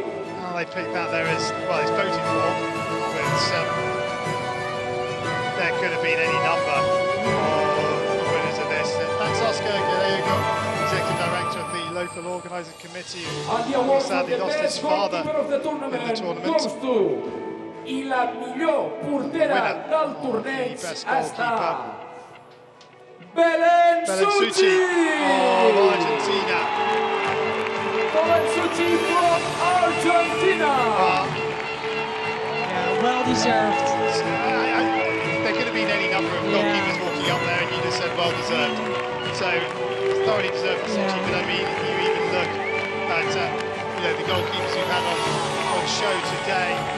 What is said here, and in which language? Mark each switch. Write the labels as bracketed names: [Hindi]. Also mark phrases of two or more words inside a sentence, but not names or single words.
[English] Well, they picked that there as, well, it's voted for, but there could have been any number of winners of this. That's Oscar Gallego, Executive Director of the local organising committee, who sadly lost his father in the tournament. [Catalan] I la millor portera del torneig ha estat Belén Suchi [English] of Argentina. Belén Suchi from Argentina. Yeah, well deserved. There could have been any number of goalkeepers walking up there, and you just said well deserved. So thoroughly deserved for Suchi. But I mean, if you even look at the goalkeepers we've had on show today.